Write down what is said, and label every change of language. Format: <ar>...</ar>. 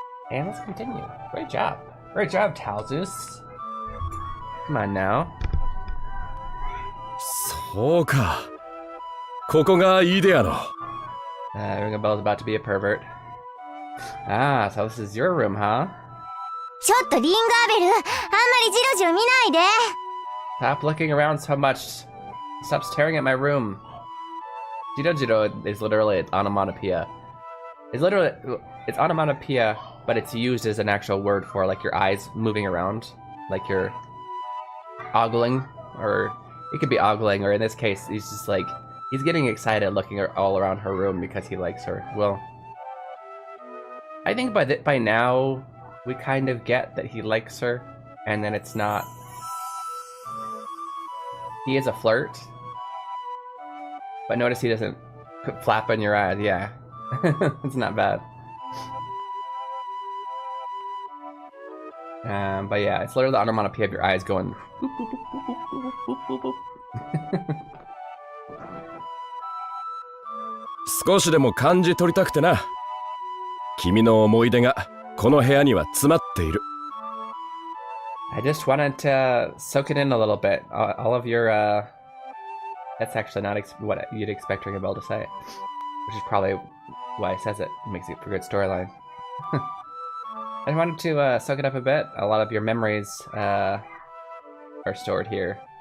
<en>And let's continue. Great job. Great job, Talzus. Come on now.</en> <ja>そうか。ここがいいであろう。</ja> <en>Ring a bell's about to be a pervert. Ah, so this is your room, huh?</en> <ja>ちょっとリンガーベル、あんまりジロジロ見ないで。</ja> <en>Stop looking around so much. Stop staring at my room. Jiro is literally onomatopoeia. It's onomatopoeia, but it's used as an actual word for like your eyes moving around, like you're ogling, or it could be ogling, or in this case, he's just like, he's getting excited looking all around her room because he likes her. Well, I think by now, we kind of get that he likes her, and then it's not. He is a flirt, but notice he doesn't Flapping your eyes, yeah. It's not bad. But yeah, it's literally the onomatopoeia of your eyes going.</en> <ja>少しでも感じ取りたくてな。君の思い出がこの部屋には詰まっている。</ja> <en>I just wanted to soak it in a little bit. All of your, that's actually not what you'd expect Ringabel to say. Which is probably why he says it. It makes it for a good storyline. I wanted to soak it up a bit. A lot of your memories are stored here.</en>